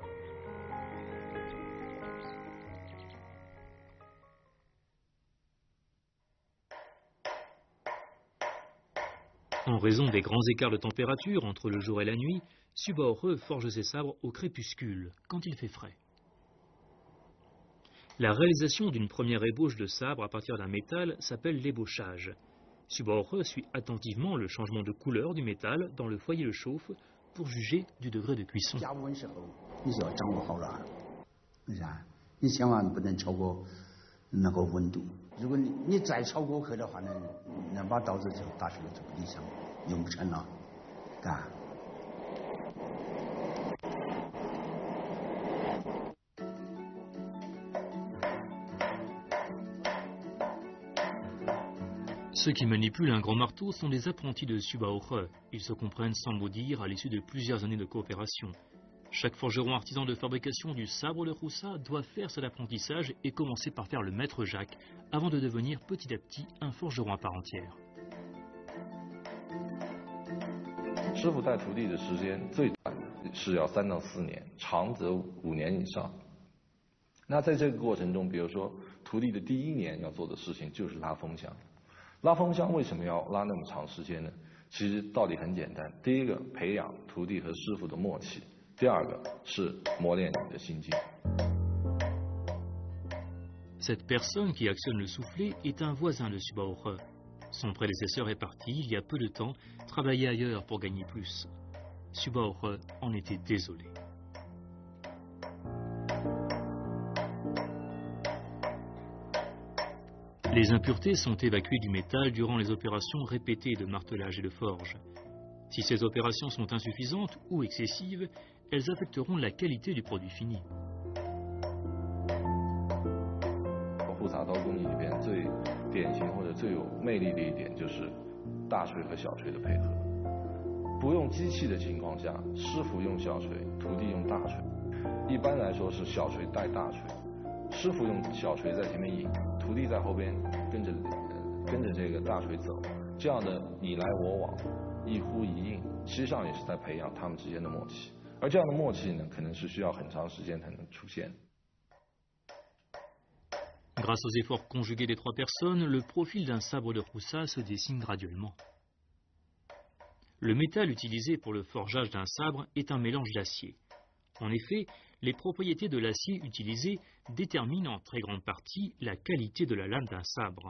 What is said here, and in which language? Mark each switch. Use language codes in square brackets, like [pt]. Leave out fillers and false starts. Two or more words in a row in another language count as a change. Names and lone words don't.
[fr] En raison des grands écarts de température entre le jour et la nuit, Subaure forge ses sabres au crépuscule, quand il fait frais. La réalisation d'une première ébauche de sabre à partir d'un métal s'appelle l'ébauchage. Subaure suit attentivement le changement de couleur du métal dans le foyer de chauffe pour juger du degré de cuisson. [zh] 加温时候你就要掌握好了，为啥？你千万不能超过那个温度。如果你再超过去的话呢，那把刀子就打出来就不理想，用不成了，啊。 [fr] Ceux qui manipulent un grand marteau sont des apprentis de Subaure. Ils se comprennent sans mot dire à l'issue de plusieurs années de coopération. Chaque forgeron artisan de fabrication du sabre de Roussa doit faire cet apprentissage et commencer par faire le maître Jacques avant de devenir petit à petit un forgeron à part entière. [zh] 师傅带徒弟的时间最短是要3到4年，长则5年以上。那在这个过程中，比如说徒弟的第1年要做的事情就是拉风箱。拉风箱为什么要拉那么长时间呢？其实道理很简单，第一个培养徒弟和师傅的默契，第二个是磨练你的心境。 [fr] Cette personne qui actionne le soufflet est un voisin de Subaure. Son prédécesseur est parti il y a peu de temps travailler ailleurs pour gagner plus. Subaure en était désolé. Les impuretés sont évacuées du métal durant les opérations répétées de martelage et de forge. Si ces opérations sont insuffisantes ou excessives, elles affecteront la qualité du produit fini. [zh] 护铡刀工艺里边最典型或者最有魅力的一点就是大锤和小锤的配合。不用机器的情况下，师傅用小锤，徒弟用大锤。一般来说是小锤带大锤，师傅用小锤在前面引。徒弟在后边跟着这个大锤走，这样的你来我往，一呼一应，实际上也是在培养他们之间的默契。而这样的默契呢，可能是需要很长时间才能出现。 [fr] Grâce aux efforts conjugués des 3 personnes, le profil d'un sabre de Roussa se dessine graduellement. Le métal utilisé pour le forgeage d'un sabre est un mélange d'acier. En effet, les propriétés de l'acier utilisé déterminent en très grande partie la qualité de la lame d'un sabre.